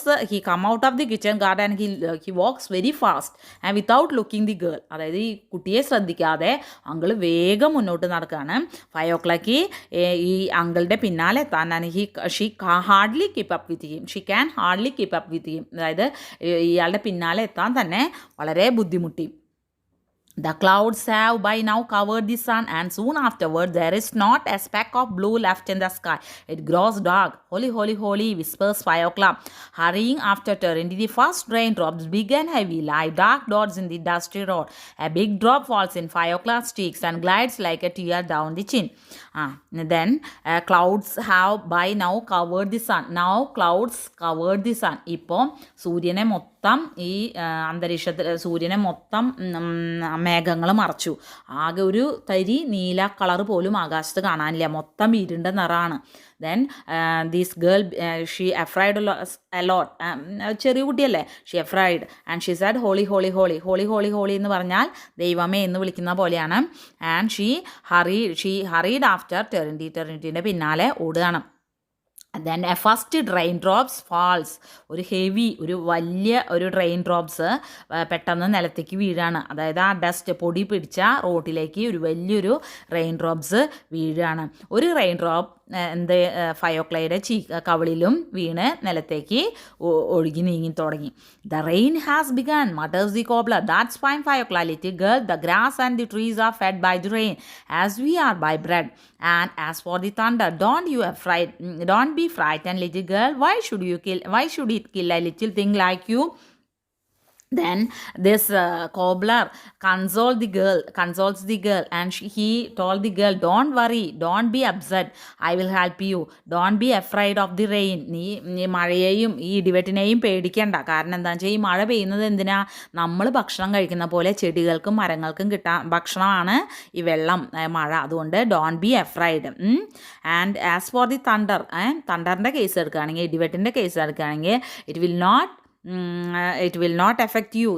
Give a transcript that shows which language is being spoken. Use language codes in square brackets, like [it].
[en] He come out of the kitchen garden and he walks very fast and without looking the girl. [ml] അതായത് ഈ കുട്ടിയെ ശ്രദ്ധിക്കാതെ uncle വേഗം മുന്നോട്ട് നടക്കുകയാണ്. 5 o'clock ഈ അങ്കിളുടെ പിന്നാലെ എത്താൻ, [en] she hardly keep up with him, she can hardly keep up with him, [ml] അതായത് ഇയാളുടെ പിന്നാലെ എത്താൻ തന്നെ വളരെ ബുദ്ധിമുട്ടി. [en] The clouds have by now covered the sun, and soon afterward there is not a speck of blue left in the sky. It grows dark. "Holy, holy, holy," whispers 5 o'clock, hurrying after Terendi. The first raindrops, big and heavy, lie dark dots in the dusty road. A big drop falls in 5 o'clock's cheeks and glides like a tear down the chin. Then clouds have by now covered the sun. Now clouds covered the sun. [ml] ഇപ്പോൾ സൂര്യനെ മൊത്തം ഈ അന്തരീക്ഷത്തിൽ സൂര്യനെ മൊത്തം മേഘങ്ങൾ മറച്ചു. ആകെ ഒരു തരി നീല കളർ പോലും ആകാശത്ത് കാണാനില്ല, മൊത്തം ഇരുണ്ട നിറമാണ്. [en] then this girl, she afraid a lot, [ml] ചെറിയ കുട്ടിയല്ലേ, [en] she afraid and she sad, "holy, holy, holy, holy, holy, holy" [ml] എന്ന് പറഞ്ഞാൽ ദൈവമേ എന്ന് വിളിക്കുന്ന പോലെയാണ്. [en] and she hurried after Terenty, [ml] ടെറിൻറ്റിൻ്റെ പിന്നാലെ ഓടുകയാണ്. [en] then a first rain drops falls, [ml] ഒരു വലിയ റെയിൻ ഡ്രോപ്സ് പെട്ടെന്ന് നിലത്തേക്ക് വീഴാണ്. അതായത് ആ ഡസ്റ്റ് പൊടി പിടിച്ച റോട്ടിലേക്ക് ഒരു വലിയൊരു റെയിൻ ഡ്രോപ്സ് വീഴാണ്. ഒരു റെയിൻ ഡ്രോപ്പ് എന്ത് ഫയോക്ലയുടെ കവിളിലും വീണ് നിലത്തേക്ക് ഒഴുകി നീങ്ങി തുടങ്ങി. [en] The rain has begun mutters the cobbler. That's fine Fyokla little girl. The grass and the trees are fed by the rain as we are by bread. And as for the thunder, don't be frightened, little girl. Why should it kill a little thing like you? Then this cobbler consoles the girl, and he told the girl, don't worry, don't be upset, I will help you, don't be afraid of the rain. [ml] നീ മഴയെയും ഈ ഇടിവെട്ടിനെയും പേടിക്കണ്ട. കാരണം എന്താണെന്ന് വെച്ചാൽ ഈ മഴ പെയ്യുന്നത് എന്തിനാ? നമ്മൾ ഭക്ഷണം കഴിക്കുന്ന പോലെ ചെടികൾക്കും മരങ്ങൾക്കും ഭക്ഷണമാണ് ഈ വെള്ളം, മഴ. അതുകൊണ്ട് [en] Don't be afraid. And as for the തണ്ടറിൻ്റെ [ml] case എടുക്കുകയാണെങ്കിൽ, ഇടിവെട്ടിൻ്റെ കേസ് എടുക്കുകയാണെങ്കിൽ, [en] It will not effect you.